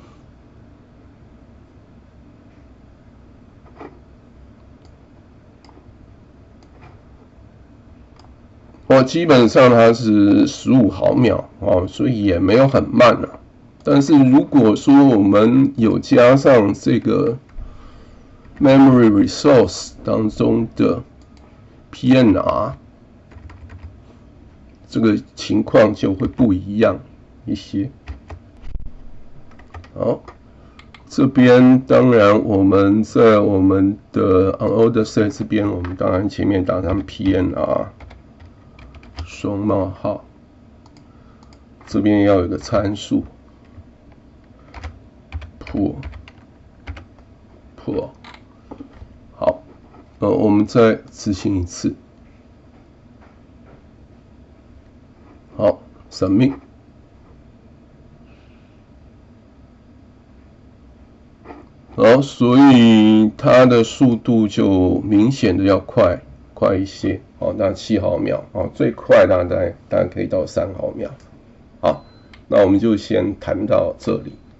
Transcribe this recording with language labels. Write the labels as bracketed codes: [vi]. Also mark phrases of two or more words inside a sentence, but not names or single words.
[zh] 基本上它是15毫秒所以也沒有很慢啊。但是如果說我們有加上這個 [en] memory resource [zh] 當中的 PNR， 這個情況就會不一樣一些。好，這邊當然我們在我們的 [en] unordered set [zh] 這邊，我們當然前面打上 PNR 雙冒號，這邊要有一個參數 pull。好，我們再執行一次。好 ，submit。好，所以它的速度就明顯的要快一些。大概7毫秒最快大概可以到3毫秒。好，那我們就先談到這裡。